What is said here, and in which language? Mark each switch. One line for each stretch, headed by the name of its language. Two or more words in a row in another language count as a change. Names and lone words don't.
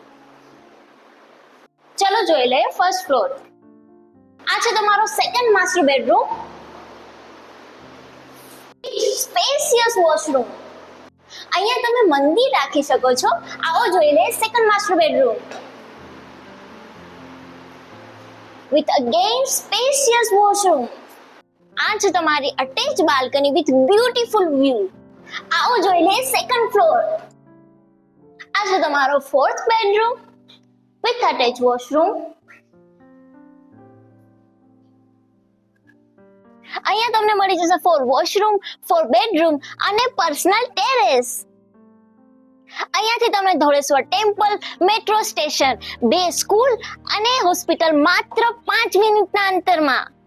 Gujarati: ચલો જોઈ લઈએ
English: first floor.
Gujarati: આ છે તમારો
English: second master bedroom. spacious washroom.
Gujarati: અહીંયા તમે મંદિર રાખી શકો છો. આવો જોઈ લઈએ
English: second master bedroom with again spacious washroom.
Gujarati: આ છે તમારી
English: attach balcony with beautiful view.
Gujarati: આવો જોઈ લઈએ
English: second floor.
Gujarati: આ છે તમારો
English: fourth bedroom with attached washroom.
Gujarati: અહીંયા તમને મળી જશે 4 વોશરૂમ, 4 બેડરૂમ અને
English: personal terrace.
Gujarati: અહીંયાથી તમને ધોળેશ્વર ટેમ્પલ,
English: metro station,
Gujarati: 2 સ્કૂલ અને હોસ્પિટલ માત્ર 5 મિનિટના અંતરમાં.